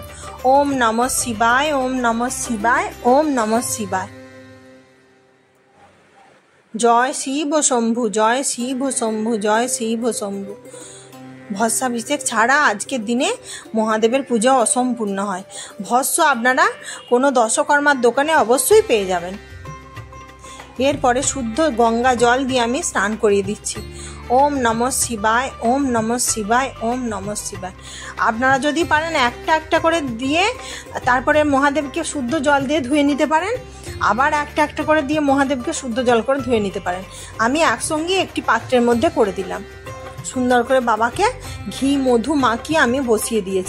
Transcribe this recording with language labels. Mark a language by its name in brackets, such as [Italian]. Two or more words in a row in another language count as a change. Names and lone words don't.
[Sanskrit] ওম নমঃ শিবায়, ওম নমঃ শিবায়, ওম নমঃ শিবায়। [Bangla] জয় শিব শম্ভু, জয় শিব শম্ভু, জয় শিব শম্ভু। ভস্মাভিষেক ছাড়া আজকের দিনে মহাদেবের পুজো অসম্পূর্ণ হয়। ভস্ম আপনারা কোনো দশকর্মার দোকানে অবশ্যই পেয়ে যাবেন। এরপরে শুদ্ধ গঙ্গা জল দিয়ে আমি স্নান করিয়ে দিচ্ছি। [Sanskrit] ওম নমঃ শিবায়, ওম নমঃ শিবায়, ওম নমঃ শিবায়। [Bangla] আপনারা যদি পারেন একটা একটা করে দিয়ে তারপরে মহাদেবকে শুদ্ধ জল দিয়ে ধুয়ে নিতে পারেন, আবার একটা একটা করে দিয়ে মহাদেবকে শুদ্ধ জল করে ধুয়ে নিতে পারেন। আমি একসঙ্গে একটি পাত্রের মধ্যে করে দিলাম। সুন্দর করে বাবাকে ঘি মধু মাখিয়ে আমি বসিয়ে দিয়েছি।